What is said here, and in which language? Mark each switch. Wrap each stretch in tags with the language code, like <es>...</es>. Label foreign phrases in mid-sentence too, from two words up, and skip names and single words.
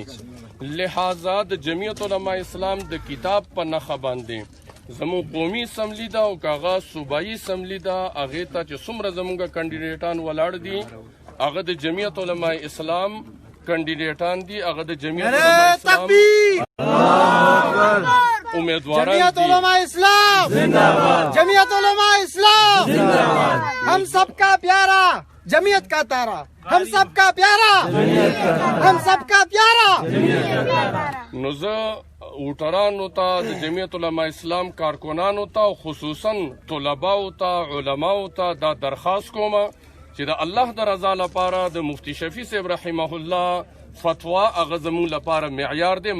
<ps>لہذا د جمعیت علماء اسلام د کتاب په نښه باندې زموږ قومي اسمبلی ده او که هغه صوبایي اسمبلی ده، هغې ته چې څومره زموږ کینډیډیټان ولاړ دي هغه د جمعیت علماء اسلام کینډیډیټان دي، هغه د جمعیت علماء اسلام امیدواران دي.</ps> <ur>جمعیت علماء اسلام زندہ باد، جمعیت علماء اسلام زندہ باد. ہم سب کا پیارا جمعیت کا تارا، ہم سب کا پیارا جمعیت کا تارا، ہم سب کا پیارا جمعیت کا تارا.</ur> <ps>نو زه ووټرانو ته، د جمعیت علماء اسلام کارکنانو ته، خصوصا طلباو ته، علماو ته دا درخواست کوم چې د الله د رضا لپاره د مفتی شفیع صاحب</ps> <ar>رحمه الله</ar> <ps>فتوا هغه زموږ لپاره معیار دی.</ps>